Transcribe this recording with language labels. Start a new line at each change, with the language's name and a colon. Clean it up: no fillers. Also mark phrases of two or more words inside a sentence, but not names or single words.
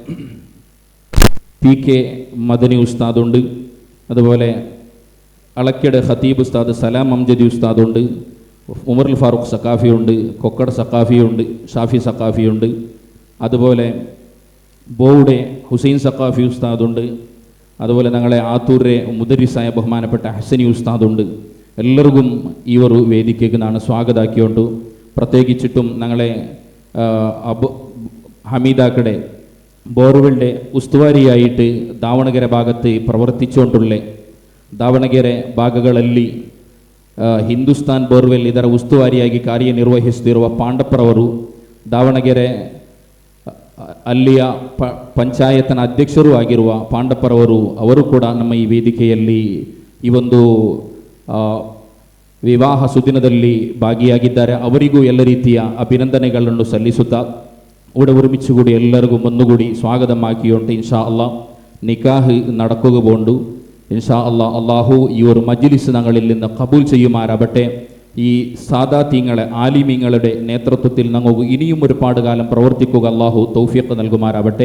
Malayalam: PK മദനി ഉസ്താദുണ്ട്, അതുപോലെ അളക്കയുടെ ഖതീബ് ഉസ്താദ് സലാം അംജദി ഉസ്താദുണ്ട്, ഉമറുൽ ഫാറൂഖ് സഖാഫിയുണ്ട്, കൊക്കട സഖാഫിയുണ്ട്, ഷാഫി സഖാഫിയുണ്ട്, അതുപോലെ ബോയുടെ ഹുസൈൻ സഖാഫി ഉസ്താദുണ്ട്, അതുപോലെ ഞങ്ങളെ ആത്തൂരെ മുദരിസായ ബഹുമാനപ്പെട്ട ഹസനി ഉസ്താദുണ്ട്. എല്ലാവർക്കും ഈ ഒരു വേദിക്കേക്ക് നാണ് സ്വാഗതമാക്കിയോണ്ട്, പ്രത്യേകിച്ചിട്ടും ഞങ്ങളെ ഹമീദാക്കടെ ബോർവെലിൻ്റെ ഉസ്തുവാരിയായിട്ട്
Kannada: ದಾವಣಗೆರೆ ഭാഗത്ത് ಪ್ರವರ್ತಿಸಿಕೊಂಡುಳ್ಳೆ ದಾವಣಗೆರೆ ಭಾಗಗಳಲ್ಲಿ ಹಿಂದೂಸ್ತಾನ್ ಬೋರ್ವೆಲ್ ಇದರ ಉಸ್ತುವಾರಿಯಾಗಿ ಕಾರ್ಯನಿರ್ವಹಿಸುತ್ತಿರುವ ಪಾಂಡಪ್ಪರವರು, ದಾವಣಗೆರೆ ಅಲ್ಲಿಯ ಪಂಚಾಯತ್ನ ಅಧ್ಯಕ್ಷರೂ ಆಗಿರುವ ಪಾಂಡಪ್ಪರವರು, ಅವರು ಕೂಡ ನಮ್ಮ ಈ ವೇದಿಕೆಯಲ್ಲಿ ಈ ಒಂದು ವಿವಾಹ ಸುದಿನದಲ್ಲಿ ಭಾಗಿಯಾಗಿದ್ದಾರೆ. ಅವರಿಗೂ ಎಲ್ಲ ರೀತಿಯ ಅಭಿನಂದನೆಗಳನ್ನು ಸಲ್ಲಿಸುತ್ತಾ
Malayalam: ഇവിടെ ഒരുമിച്ചുകൂടി എല്ലാവർക്കും ഒന്നുകൂടി സ്വാഗതമാക്കിയോണ്ട്
Arabic: إن شاء الله
Malayalam: നിക്കാഹ് നടക്കുക പോണ്ടു.
Arabic: إن شاء الله
Malayalam: അള്ളാഹു ഈ ഒരു മജ്ലിസ് ഞങ്ങളിൽ നിന്ന് കബൂൽ ചെയ്യുമാറാവട്ടെ. ഈ സാദാത്യങ്ങളെ ആലിമീങ്ങളുടെ നേതൃത്വത്തിൽ ഞങ്ങൾക്ക് ഇനിയും ഒരുപാട് കാലം പ്രവർത്തിക്കുക അള്ളാഹു തൗഫീഖ് നൽകുമാറാവട്ടെ.